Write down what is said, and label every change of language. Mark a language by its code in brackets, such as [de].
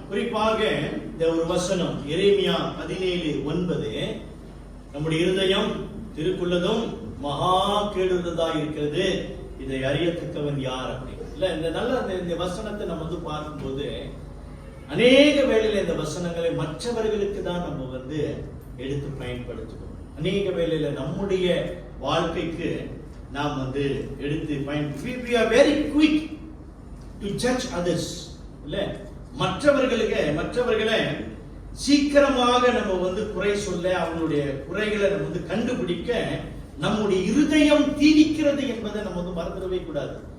[ta] குறிப்பாக இந்த ஒரு வசனம் எரேமியா 17:9, நம்முடைய இருதயம் திருக்குள்ளதும் மகா கேடுள்ளதா இருக்கிறது, இதை அறியத்தக்கவன் யார் அப்படி இல்ல. இந்த வசனத்தை நம்ம பார்க்கும்போது அநேக வேளையில இந்த வசனங்களை மற்றவர்களுக்கு தான் நம்ம எடுத்து பயன்படுத்துவோம். அநேக வேளையில நம்முடைய வாழ்க்கைக்கு நாம் எடுத்து [en] we are very quick to judge others. [ta] இல்ல, மற்றவர்களை சீக்கிரமாக நம்ம குறை சொல்ல, அவங்களுடைய குறைகளை நம்ம கண்டுபிடிக்க நம்முடைய இருதயம் தீவிக்கிறது என்பதை நம்ம மறந்துடவே கூடாது.